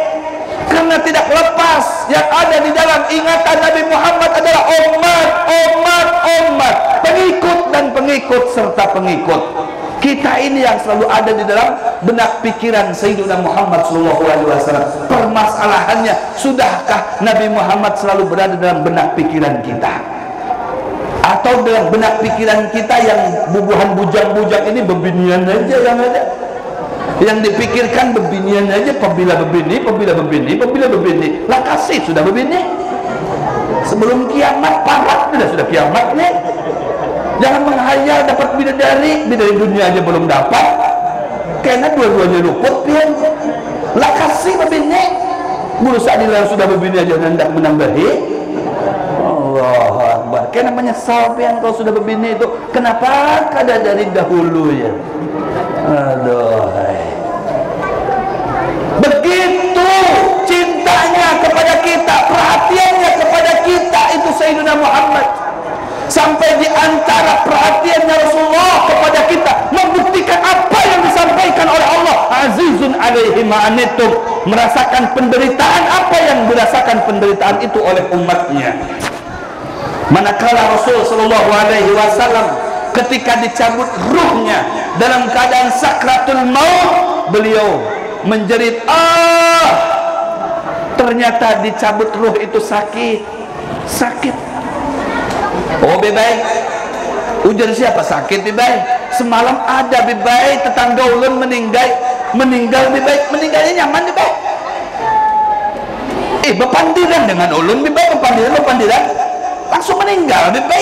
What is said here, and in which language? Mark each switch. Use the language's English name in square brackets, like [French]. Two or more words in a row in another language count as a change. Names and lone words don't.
[Indonesian] Karena tidak lepas yang ada di dalam ingatan Nabi Muhammad adalah umat, pengikut dan pengikut serta pengikut. Kita ini yang selalu ada di dalam benak pikiran Sayyidina Muhammad SAW. Permasalahannya, sudahkah Nabi Muhammad selalu berada dalam benak pikiran kita? [Banjar] Atau dalam benak pikiran kita yang bubuhan bujang-bujang ini bebinian aja yang ada? Yang dipikirkan bebinian aja, pembila bebini. Lah kasih sudah bebini. Sebelum kiamat parat sudah kiamat nih. Jangan menghayal dapat bidadari dunia aja belum dapat. Karena dua-duanya luput pian. Lah kasih bebini. Berusaha dilarang sudah bebini aja hendak menambahi. [Arabic] الله أكبر. [Banjar] Karena menyesal pian kalau sudah bebini itu. Kenapa kada dari dahulu ya? Aduh. [Indonesian] Begitu cintanya kepada kita, perhatiannya kepada kita itu Sayyidina Muhammad. Sampai di antara perhatiannya Rasulullah kepada kita membuktikan apa yang disampaikan oleh Allah. [Arabic] عزيز عليه ما عنتم, [Indonesian] merasakan penderitaan apa yang dirasakan penderitaan itu oleh umatnya. Manakala Rasul [Arabic] صلى الله عليه وسلم [Indonesian] ketika dicabut ruhnya dalam keadaan sakratul maut, beliau menjerit, ternyata dicabut ruh itu sakit. [Banjar] Oh bebai, ujar siapa sakit bebai? Semalam ada bebai tetangga ulun meninggal bebai. Meninggalnya nyaman bebai. Bepandiran dengan ulun bebai, bepandiran langsung meninggal bebai.